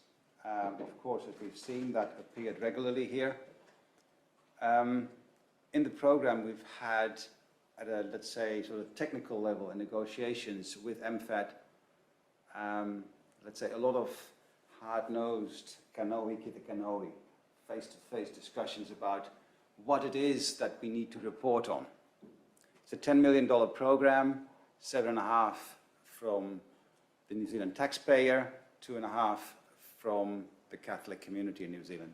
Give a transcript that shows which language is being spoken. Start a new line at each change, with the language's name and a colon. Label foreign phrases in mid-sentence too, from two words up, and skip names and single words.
English: Of course, as we've seen, that appeared regularly here. In the program, we've had, at a, let's say, sort of technical level in negotiations with MFAT, let's say, a lot of hard-nosed
Māori: kanohi ki te kanohi,
English: face-to-face discussions about what it is that we need to report on. It's a $10 million program, 7.5 from the New Zealand taxpayer, 2.5 from the Catholic community in New Zealand.